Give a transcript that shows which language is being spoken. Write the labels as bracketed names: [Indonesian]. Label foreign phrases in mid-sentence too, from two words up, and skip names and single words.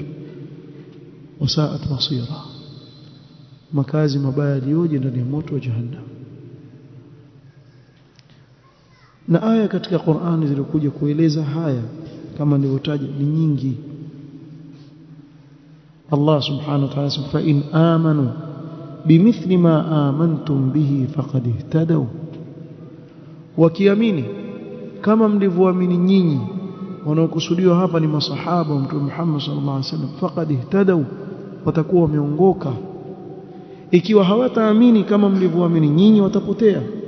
[Arabic] وساءت مصيرا, [Swahili] makazi mabaya yaliyoje ndani ya moto wa jahannam. Na aya katika Qur'ani zilikuja kueleza haya kama nilivyotaja ni nyingi. [Arabic] الله سبحانه وتعالى فإن آمنوا بمثل ما آمنتم به فقد اهتدوا, [Swahili] wakiamini kama mlivyoamini nyinyi. Wanaokusudiwa hapa ni masahaba wa Mtume Muhammad [Arabic] صلى الله عليه وسلم. فقد اهتدوا, [Swahili] watakuwa wameongoka. Ikiwa hawataamini kama mlivyoamini nyinyi watapotea.